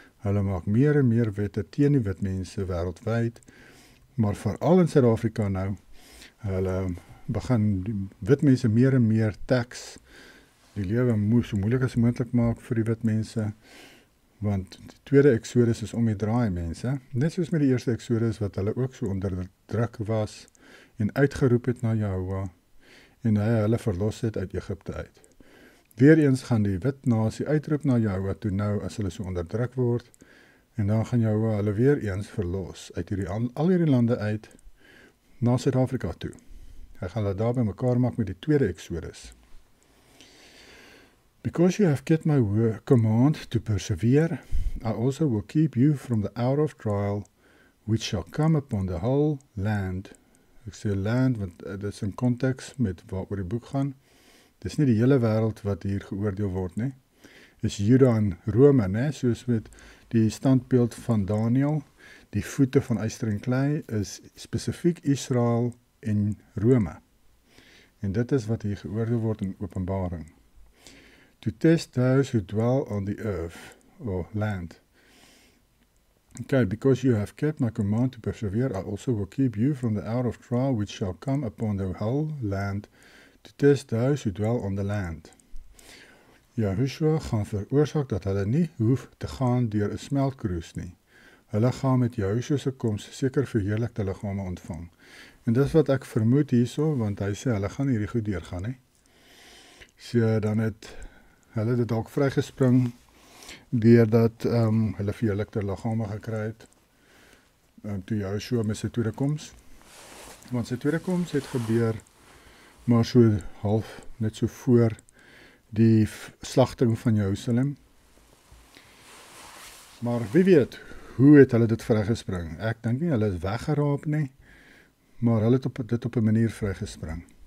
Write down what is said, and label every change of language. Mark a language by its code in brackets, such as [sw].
[af] Hulle maak meer en meer wette teen die wit mense wêreldwyd, maar veral in Suid-Afrika nou, hulle begin die wit mense meer en meer tax, die lewe so moeilik as moontlik maak vir die wit mense, want die tweede Exodus is om die draai mense, net soos met die eerste Exodus wat hulle ook so onder druk was en uitgeroep het na Jahoua en hy hulle verlos het uit Egipte uit. Weereens gaan die wit nasie uitroep na Jahoua toe nou as hulle so onderdruk word en dan gaan Jahoua hulle weer eens verlos uit al hierdie lande uit na Suid-Afrika toe. Hy gaan hulle daar by mekaar maak met die tweede Exodus. [en] Because you have kept my command to persevere, I also will keep you from the hour of trial, which shall come upon the whole land. [af] Ek sê land, want dit is in konteks met waaroor die boek gaan. Dis nie die hele wêreld wat hier geoordeel word nie. Dis Juda en Rome, né? Soos met die standbeeld van Daniël, die voete van yster en klei is spesifiek Israel en Rome. En dit is wat hier geoordeel word in Openbaring. [en] To test those who dwell on the earth, or land. Okay, because you have kept my command to persevere, I also will keep you from the hour of trial which shall come upon the whole land, to test those who dwell on the land. [af] Yahushua gaan veroorsaak dat hulle nie hoef te gaan deur 'n smeltkroes nie. Hulle gaan met Yahushua se koms seker verheerlikte liggame ontvang. En dis wat ek vermoed hierso, want hy sê hulle gaan hierdie goed deurgaan, hè. So dan het hulle dit dalk vrygespring deurdat hulle verheerlikte liggame gekry het toe Yahushua met sy tweede koms. Want sy tweede koms het gebeur maar so half net so voor die slagting van Jerusalem. Maar wie weet, hoe het hulle dit vrygespring? Ek dink nie hulle is weggeraap nie, maar hulle het dit op 'n manier vrygespring.